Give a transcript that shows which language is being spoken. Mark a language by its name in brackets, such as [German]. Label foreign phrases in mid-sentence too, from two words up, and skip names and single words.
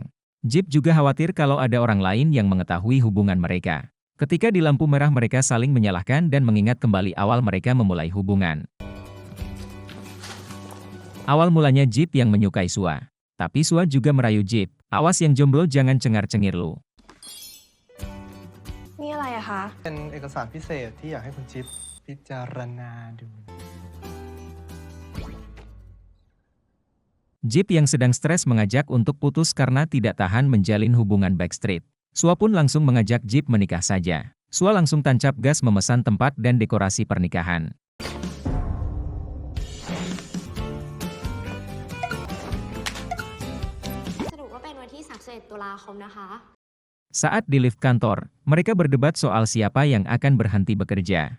[Indonesian] Jeep juga khawatir kalau ada orang lain yang mengetahui hubungan mereka. Ketika di lampu merah mereka saling menyalahkan dan mengingat kembali awal mereka memulai hubungan. Awal mulanya Jeep yang menyukai Sua. Tapi Sua juga merayu Jeep, awas yang jomblo jangan cengar-cengir lu. [Thai] นี่อะไรอะคะ เป็นเอกสารพิเศษที่อยากให้คุณจิ๊บพิจารณาดู [Indonesian] Jeep yang sedang stres mengajak untuk putus karena tidak tahan menjalin hubungan backstreet. Sua pun langsung mengajak Jeep menikah saja. Sua langsung tancap gas memesan tempat dan dekorasi pernikahan. Saat di lift kantor, mereka berdebat soal siapa yang akan berhenti bekerja.